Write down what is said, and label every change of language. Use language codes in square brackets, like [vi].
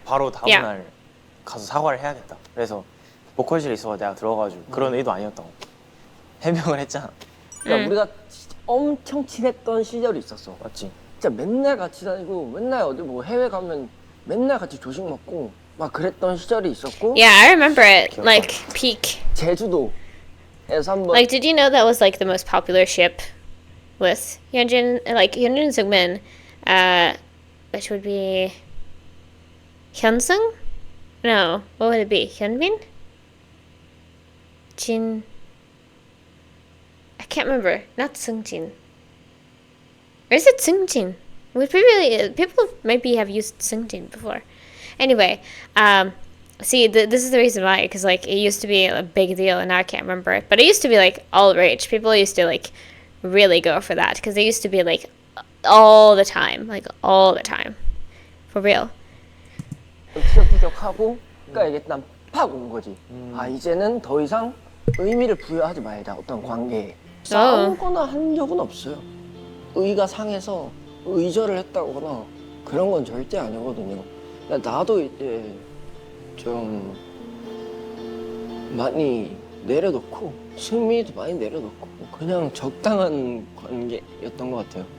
[ko] 바로 다음날 가서 사과를 해야겠다. 그래서 보컬실에 있어서 내가 들어가지고 그런 의도 아니었던 거. 해명을 했잖아. 그러니까 우리가 진짜 엄청 친했던 시절이 있었어. 맞지? 진짜 맨날 같이 다니고 맨날 어디 뭐 해외 가면 맨날 같이 조식 먹고 막 그랬던 시절이 있었고. [en] Yeah, I remember it, like, peak. [ko] 제주도에서 한번 [en] Like, did you know that was like the most popular ship with Hyunjin, like Hyunjin and Seungmin, which would be Hyunsung? No, what would it be? Hyunbin? Jin? I can't remember. Not Seungjin. Or is it Seungjin? People maybe have used Seungjin before. Anyway, see, this is the reason why, because like it used to be a big deal, and now I can't remember it. But it used to be like all rage. People used to like really go for that because they used to be like all the time, for real. [ko] 티격태격하고 그러니까 이게 난 팍 온 거지. 아 이제는 더 이상 의미를 부여하지 말자 어떤 관계에. 싸우거나 한 적은 없어요. 의가 상해서 의절을 했다거나 그런 건 절대 아니거든요. 나도 이제 좀 많이 내려놓고 승민이도 많이 내려놓고 그냥 적당한 관계였던 것 같아요.